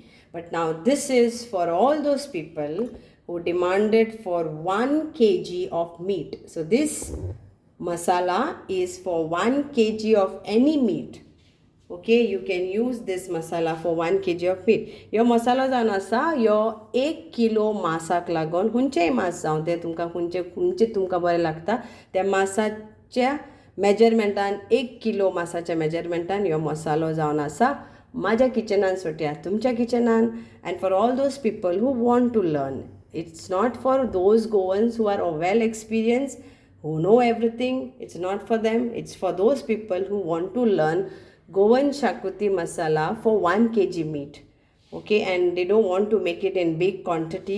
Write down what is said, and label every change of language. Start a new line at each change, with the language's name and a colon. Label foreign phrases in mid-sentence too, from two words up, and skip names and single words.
English: But now this is for all those people who demanded for 1 kg of meat. So this masala is for 1 kg of any meat. Okay, you can use this masala for 1 kg of meat. Your masala
Konkani: जावन आसा
English: your 1 kilo
Konkani: मासाक लागून हुंचेय मास जावं ते तुमकां हुंचे तुमकां बरें लागता त्या मासाच्या मेजरमेंटान 1 किलो मासाच्या मेजरमेंटान हो मसालो जावन आसा माझ्या किचनान सोट्या तुमच्या किचनान.
English: and for all those people who want to learn, it's not for those Goans who are well experienced, who know everything. It's not for them. It's for those people who want to learn Goan Shakuti masala for 1 kg meat. Okay, and they don't want to make it in big quantity.